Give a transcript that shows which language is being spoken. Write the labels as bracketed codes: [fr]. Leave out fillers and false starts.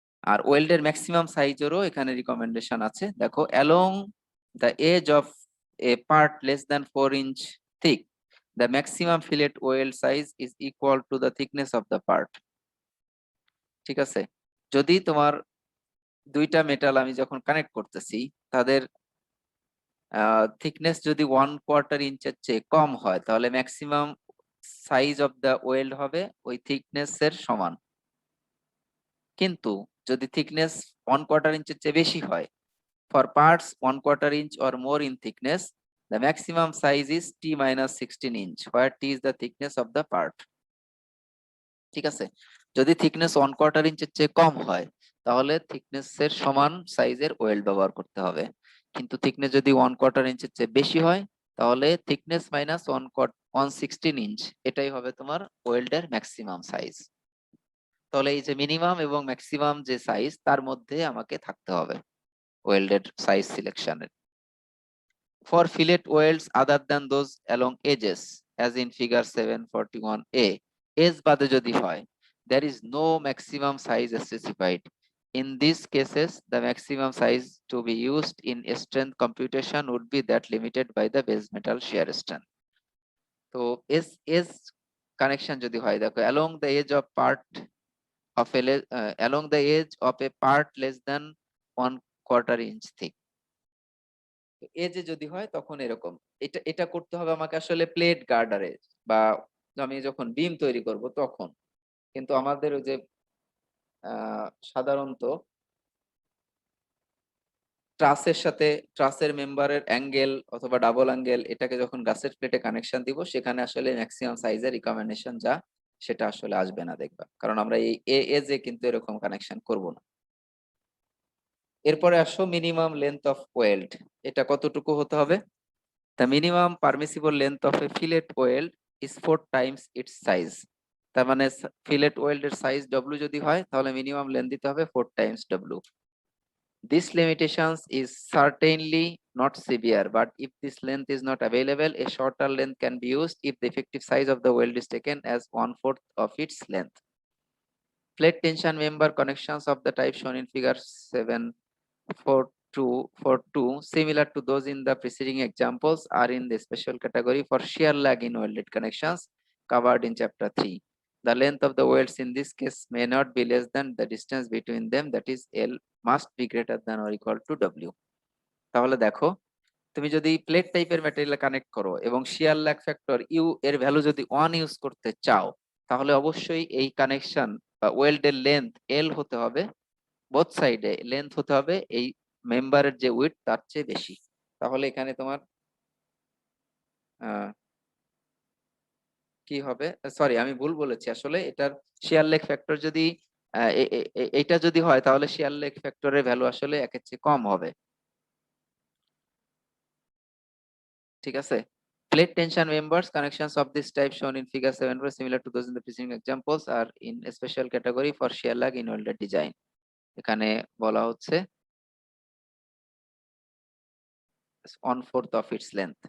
[bn] আর ওয়েল্ডের maximum সাইজেরও এখানে recommendation আছে, দেখো [en] Along the edge of a part less than 4 inch thick, the maximum fillet weld size is equal to the thickness of the part. [bn] ঠিক আছে? যদি তোমার দুইটা metal আমি যখন কানেক্ট করতেছি, তাদের থিকনেস যদি 1/4 ইঞ্চের চেয়ে কম হয়, তাহলে [en] maximum size of the weld [bn] হবে ওই থিকনেস এর সমান। কিন্তু যদি থিকনেস 1/4 ইঞ্চের চেয়ে বেশি হয়, [en] for parts 1/4 inch or more in thickness, the maximum size is t minus 16 inch, where t is the thickness of the part. [bn] ঠিক আছে? যদি থিকনেস 1/4 ইঞ্চের চেয়ে কম হয়, তাহলে থিকনেস এর সমান সাইজের ওয়েল্ড ব্যবহার করতে হবে। কিন্তু থিকনেস যদি 1/4 ইঞ্চের চেয়ে বেশি হয়, তাহলে থিকনেস মাইনাস 1/16 ইঞ্চ, এটাই হবে তোমার ওয়েল্ডের ম্যাক্সিমাম সাইজ। তাহলে এই যে মিনিমাম এবং ম্যাক্সিমাম যে সাইজ, তার মধ্যে আমাকে থাকতে হবে ওয়েল্ডের size সিলেকশনের। [en] For fillet welds other than those along edges, as in figure 741a, edge [bn] বাদে যদি হয়, [en] there is no maximum size specified. In these cases, the maximum size to be used in strength computation would be that limited by the base metal shear strength. [bn] তো edge connection যদি হয়, দেখো [en] along the edge of part of along the edge of a part less than 1/4 inch thick. [bn] এ যে যদি হয় তখন এরকম, এটা এটা করতে হবে আমাকে আসলে প্লেট গার্ডারে, বা আমি যখন বিম তৈরি করব তখন। কিন্তু আমাদের ওই যে সাধারণত ট্রাসের সাথে, ট্রাসের মেম্বারের অ্যাঙ্গেল অথবা ডাবল অ্যাঙ্গেল, এটাকে যখন গাছের প্লেটে কানেকশন দিব, সেখানে আসলে ম্যাক্সিমাম সাইজের রিকমেন্ডেশন যা, সেটা আসলে আসবে না, দেখবা। কারণ আমরা এই এজে কিন্তু এরকম কানেকশন করব না। এরপরে আসো মিনিমাম লেন্থ অফ ওয়েল্ড, এটা কতটুকু হতে হবে? [en] The minimum permissible length of a fillet weld is 4 times its size. [bn] তার মানে ফিলেট ওয়েল্ড এর সাইজ W যদি হয়, তাহলে মিনিমাম লেন্থ দিতে হবে 4 times W. [en] This limitations is certainly not severe, but if this length is not available, a shorter length can be used if the effective size of the weld is taken as 1/4 of its length. Plate tension member connections of the type shown in figure 742, similar to those in the preceding examples, are in the special category for shear lag in welded connections covered in chapter 3. The length of the welds in this case may not be less than the distance between them, that is L must be greater than or equal to W. [bn] তাহলে দেখো, তুমি যদি plate টাইপের material connect করো এবং শিয়ার lag factor you এর value যদি 1 use করতে চাও, তাহলে অবশ্যই এই কানেকশন বা ওয়েল্ডের লেন্থ L হতে হবে, বোথ সাইডে লেন্থ হতে হবে এই মেম্বারের যে উইডথ তার চেয়ে বেশি। তাহলে এখানে তোমার কি হবে, সরি আমি ভুল বলেছি, আসলে এটার শিয়ার লেগ ফ্যাক্টর যদি এটা যদি হয়, তাহলে শিয়ার লেগ ফ্যাক্টরের ভ্যালু আসলে একের চেয়ে কম হবে। ঠিক আছে? [en] Plate tension members connections of this type shown in figure 7 were similar to those in the preceding examples, are in a special category for shear lag in welded design. [bn] এখানে বলা হচ্ছে [en] 1/4 of its length।